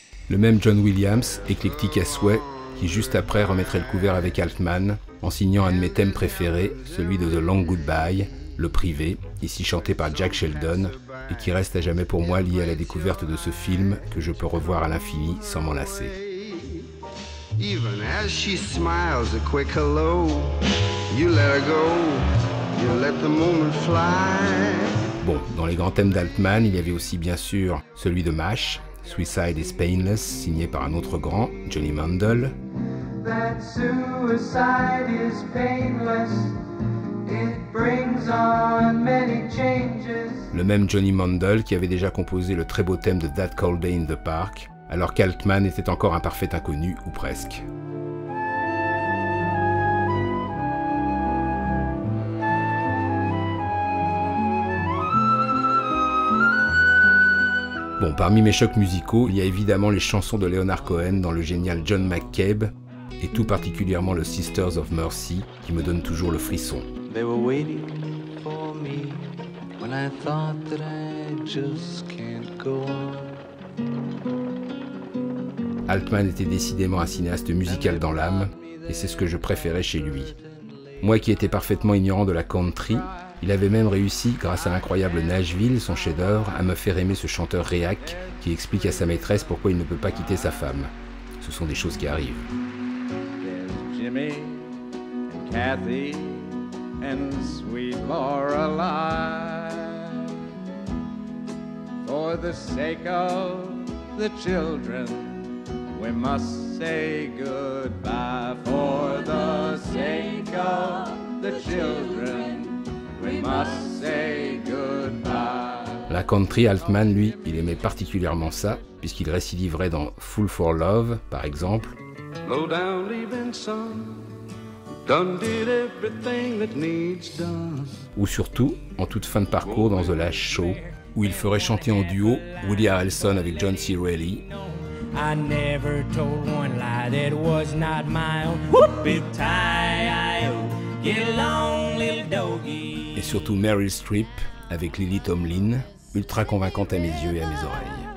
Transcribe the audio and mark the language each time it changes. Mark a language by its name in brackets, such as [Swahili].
[French] Le même John Williams, éclectique à souhait, qui juste après remettrait le couvert avec Altman, en signant un de mes thèmes préférés, celui de The Long Goodbye, Le Privé, ici chanté par Jack Sheldon, et qui reste à jamais pour moi lié à la découverte de ce film que je peux revoir à l'infini sans m'en lasser. [English] Even as she smiles a quick hello, you let her go, you let the moment fly. [French] Bon, dans les grands thèmes d'Altman, il y avait aussi bien sûr celui de MASH, Suicide is Painless, signé par un autre grand, Johnny Mandel. [English] That suicide is painless. It brings on many changes. [French] Le même Johnny Mandel qui avait déjà composé le très beau thème de That Cold Day in the Park, alors qu'Altman était encore un parfait inconnu, ou presque. Bon, parmi mes chocs musicaux, il y a évidemment les chansons de Leonard Cohen dans le génial John McCabe, et tout particulièrement le Sisters of Mercy, qui me donne toujours le frisson. [English] They were waiting for me when I thought that I just can't go on. [French] Altman était décidément un cinéaste musical dans l'âme, et c'est ce que je préférais chez lui. Moi qui étais parfaitement ignorant de la country, il avait même réussi, grâce à l'incroyable Nashville, son chef-d'œuvre, à me faire aimer ce chanteur réac qui explique à sa maîtresse pourquoi il ne peut pas quitter sa femme. Ce sont des choses qui arrivent. [English] Jimmy and Kathy and sweet Lorelei, for the sake of the children, we must say goodbye. For the sake of the children, we must say goodbye. [French] La country, Altman, lui, il aimait particulièrement ça, puisqu'il récidiverait dans Fool for Love, par exemple. [English] Low down leaving son, done did everything that needs done. [French] Ou surtout, en toute fin de parcours dans The Last Show, où il ferait chanter en duo Woody Harrelson avec John C. Reilly. [English] I never told one lie that was not my own. Whoop-it-tie-I-O, get along, little doggy. [French] Et surtout Meryl Streep avec Lily Tomlin, ultra convaincante à mes yeux et à mes oreilles.